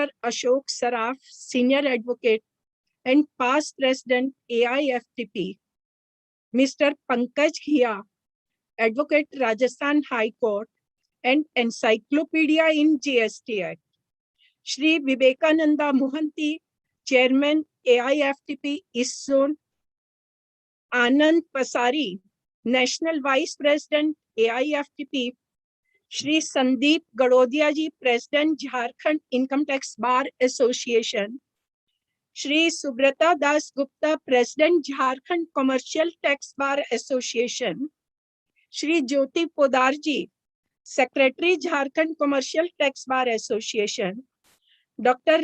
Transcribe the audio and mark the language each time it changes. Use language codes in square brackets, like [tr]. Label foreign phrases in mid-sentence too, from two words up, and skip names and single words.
[en] Ashok Saraf, Senior Advocate and past President AIFTP, Mr. Pankaj Ghiya, Advocate Rajasthan High Court and Encyclopedia in GST Act, Shri Vivekananda Mohanty, Chairman AIFTP East Zone, Anand Pasari, National Vice President AIFTP, Shri Sandeep Gadodia ji, President Jharkhand Income Tax Bar Association, Shri Subrata Das Gupta, President Jharkhand Commercial Tax Bar Association, Shri Jyoti Poddar ji, Secretary Jharkhand Commercial Tax Bar Association, Dr.